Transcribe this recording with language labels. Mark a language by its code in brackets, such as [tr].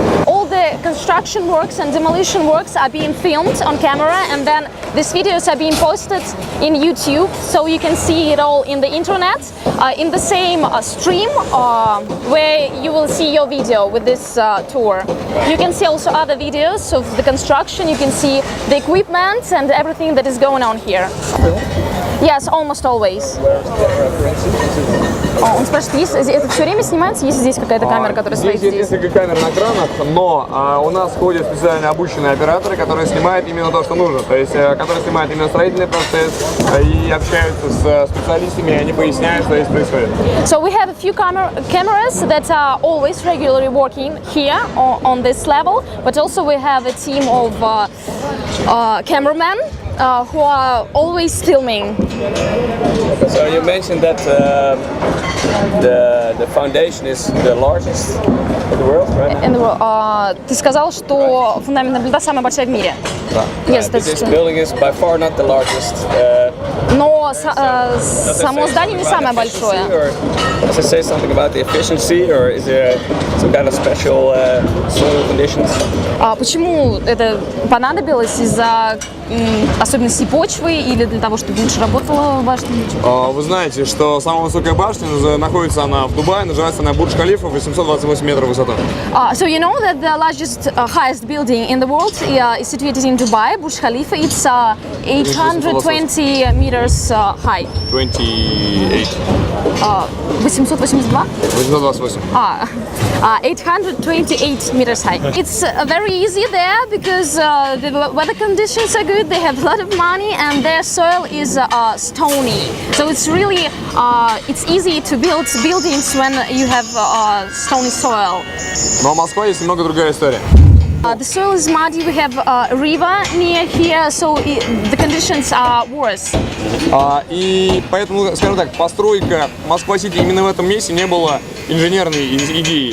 [en] All the construction works and demolition works are being filmed on camera, and then these videos are being posted in YouTube, so you can see it all in the internet, in the same stream where you will see your video with this tour. You can see also other videos of the construction, you can see the equipment and everything that is going on here. Yes, almost always. [ru] Он спрашивает, это все время снимается, есть здесь какая-то камера, которая стоит здесь? Есть несколько камер на кранах, но у нас ходят специально обученные операторы, которые снимают именно то, что нужно. То есть, которые снимают именно строительный процесс и общаются с специалистами, и они поясняют, что здесь происходит. [en] So we have a few cameras that are always regularly working here on this level, but also we have a team of cameramen who are always filming. So you mentioned that the foundation is the largest in the world, right? In the world. [ru] Ты сказал, что фундаментная плита самая большая в мире. Да. [en] Yes, But this building is by far not the largest. [ru] Но само здание не самое большое. [en] Does it say something about the efficiency, or is there some kind of special soil conditions? [ru] Почему это понадобилось? Из-за особенностей почвы или для того, чтобы лучше работала башня? Вы знаете, что самая высокая башня находится она в Дубае, называется она Бурдж-Халифа, 828 метров высота. [en] So you know that the largest, highest building in the world is situated in Dubai, Burj Khalifa. It's 820 meters high. 28. 882? 828. 828 meters high. It's very easy there because the weather conditions are good, they have a lot of money, and their soil is stony. So it's really it's easy to build buildings when you have stony soil. [ru] Но в Москве есть немного другая история. [en] The soil is muddy. We have a river near here, so the conditions are worse. [ru] И поэтому, скажем так, постройка Москва-Сити именно в этом месте не была инженерной идеей.